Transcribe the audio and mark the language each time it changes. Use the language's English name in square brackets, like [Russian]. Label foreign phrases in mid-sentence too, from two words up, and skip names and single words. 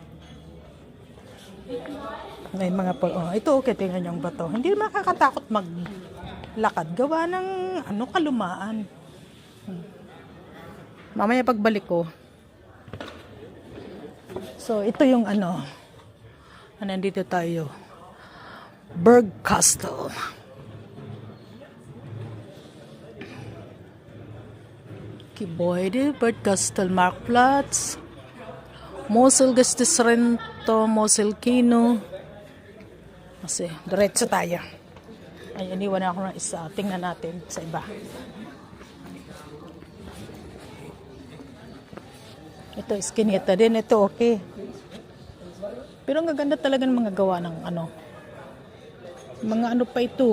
[Filipino] May mga ito okay, tingnan yung bato. Hindi makakatakot maglakad. Gawa ng kalumaan. Mamaya pagbalik ko. So, ito yung nandito tayo. Berg Castle. [German] Gebäude, Berg Castle, Marktplatz, Mosel Gestisrento, Mosel Kino. [Filipino] Kasi, diretso tayo. Ay, iniwan ako ng isa. Tingnan natin sa iba. Ito, iskinita din. Ito, okay. Pero ang gaganda talaga ng mga gawa ng mga pa ito.